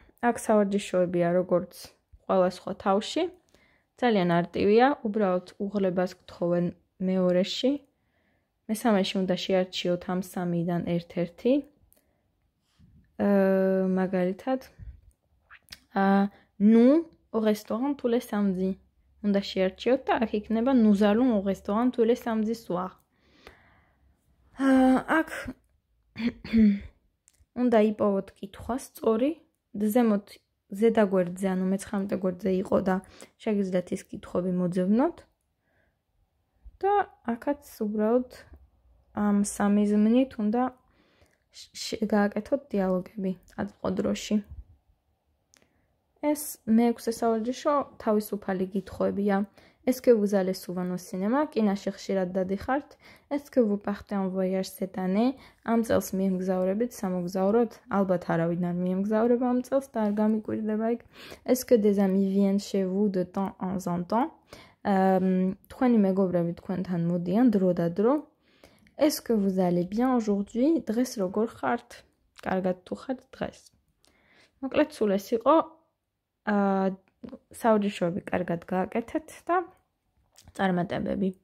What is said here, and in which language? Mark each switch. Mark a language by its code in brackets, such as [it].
[ka] აქ სავარჯიშოებია როგორც ყველა სხვა თავში. ძალიან არტივია, უბრალოდ უღლებას გთხოვენ მეორეში. მესამეში უნდა შეარჩიოთ ამ სამიდან ერთ-ერთი. მაგალითად, [fr] nous au restaurant tous les samedis. [ka] უნდა შეარჩიოთ და აქ იქნება [fr] nous allons au restaurant tous les samedis soir. [ka] აქ უნდა იპოვოთ კითხვა სწორი, ზემოთ ზედა გვერდზე, ანუ მე-19 გვერდზე იყო და შეგიძლიათ ის კითხვები მოძებნოთ. და აქაც უბრალოდ ამ სამი ზმნით უნდა გააკეთოთ დიალოგები აწმყო დროში. ეს მე-6 სავარჯიშო თავისუფალი კითხვებია. [fr] Est-ce que vous allez souvent au cinéma? [ka] კინოში ხშირად დადიხართ? [fr] Est-ce que vous partez en voyage cette année? [ka] ამ წელს მიემგზავრებით სამოგზაუროდ? ალბათ არავინ არ მიემგზავრება ამ წელს და არ გამიკვირდება იქ. [fr] Est-ce que des amis viennent chez vous de temps en temps? [ka] თქვენი მეგობრები თქვენთან მოდიან დრო და დრო. [fr] Est-ce que vous allez bien aujourd'hui? [ka] დღეს როგორ ხართ? კარგად თუ ხართ დღეს? მოკლედ სულ ეს იყო საუჯიშოები კარგად გააკეთეთ და წარმატებები.